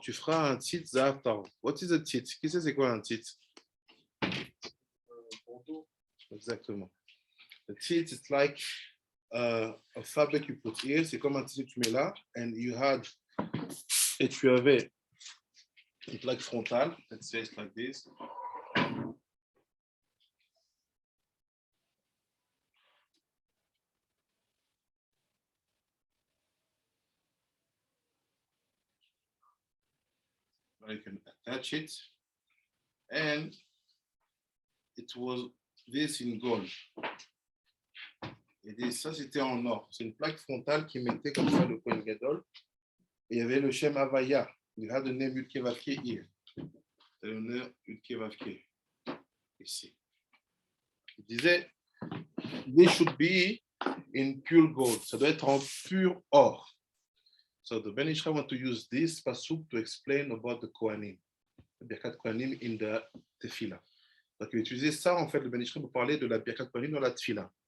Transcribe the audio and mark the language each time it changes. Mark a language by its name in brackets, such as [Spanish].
[French] Tu feras un tzit za'av ta'or. [English] What is a tzit? [French] Qui sait c'est quoi un tzit? Exactement. [English] The tzit is like a fabric you put here. [French] C'est comme un tzit que tu mets là. [English] And you had, [French] et tu avais une plaque frontale. [English] Let's say it's like this. You can attach it, and it was this in gold. [French] Et ça, c'était en or. C'est une plaque frontale qui mettait comme ça le Kohen Gadol. Et il y avait le Shem Havaya. Il a donné Yudke Vavke hier. C'est le nom Yudke Vavke. Ici. Il disait, [English] they should be in pure gold. [French] Ça doit être en pur or. [English] So the Ben Ishra want to use this pasuk to explain about the Kohanim, the Birkat Kohanim in the Tefillah. [French] Donc il utilisait ça en fait le Ben Ishra pour parler de la Birkat Kohanim dans la Tefillah.